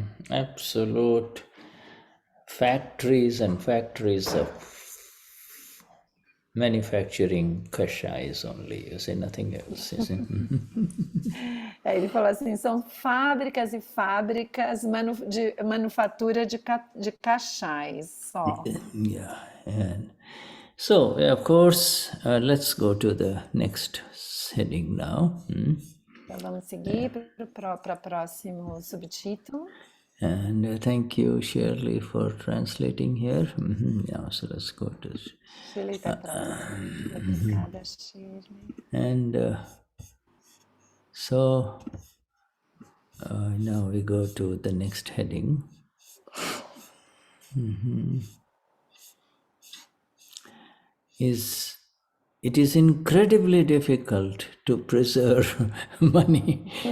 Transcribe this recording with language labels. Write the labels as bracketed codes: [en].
[en] Absolute factories and factories of manufacturing kashayas only, you say, nothing else, you see. [pt] Ele falou assim, são fábricas e fábricas de manufatura de cachais só. [en] Yeah, and so of course, let's go to the next heading now. [pt] Então vamos seguir para o próximo subtítulo. [en] And thank you, Shirley, for translating here. Yeah, so let's go to. [pt] Schirley está traduzindo. Obrigada, Schirley. [en] And so now we go to the next heading. It is incredibly difficult to preserve money.